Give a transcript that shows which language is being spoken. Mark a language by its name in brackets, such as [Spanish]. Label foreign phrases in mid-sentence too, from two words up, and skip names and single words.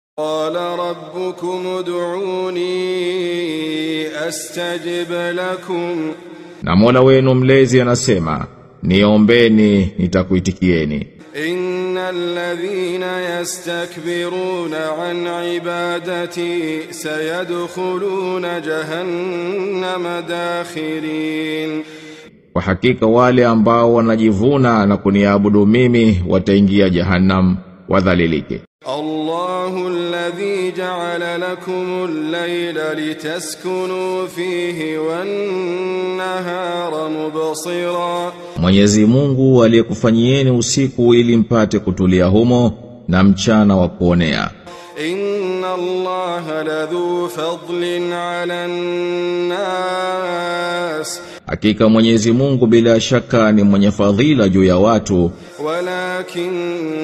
[Arabic] قال ربكم ادعوني أستجب لكم. [Swahili] Na Mola wenu mlezi anasema, niombeni nitakuitikieni. [Arabic] إن الذين يستكبرون عن عبادتي سيدخلون جهنم داخرين. [Swahili] Kwa hakika wale ambao wanajivuna na kuniabudu mimi wataingia jahannam wadhalilike. [Arabic] الله الذي جعل لكم الليل لتسكنوا فيه والنهار مبصرا. [Swahili] Mwenyezi Mungu aliyekufanyieni usiku ili mpate kutulia humo na mchana wa kuonea. [Arabic] إن الله لذو فضل على الناس. [Swahili] Hakika Mwenyezi Mungu bila shaka ni mwenye fadhila juu ya watu.